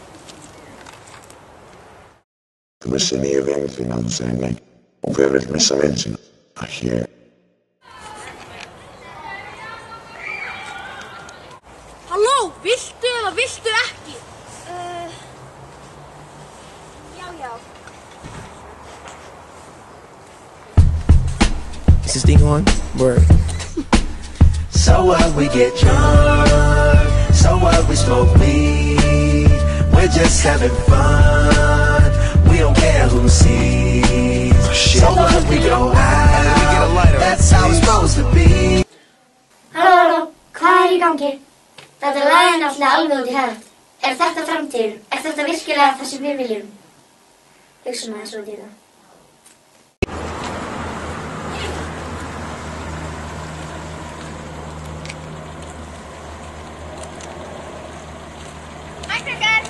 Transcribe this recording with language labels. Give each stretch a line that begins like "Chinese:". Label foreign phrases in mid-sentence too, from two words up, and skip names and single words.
Icelandic: Þú missir nýju vin þín að þú segir nei. Og hver vill missa vin sína? Ekki ég. Halló, viltu eða viltu ekki? Já.
English: Is this thing on? Word. So what, we get drunk. So what, we smoke weed. We're just having fun. We don't care who sees. So what, we go out. That's how it's supposed to be.
Icelandic: Halló, hvað í gangi? Þetta lag er náttúrulega alveg út í höfð. Er þetta framtíðin? Er þetta virkilega það sem við viljum? Hugsa maður svo út í það. Hæ, krakkar!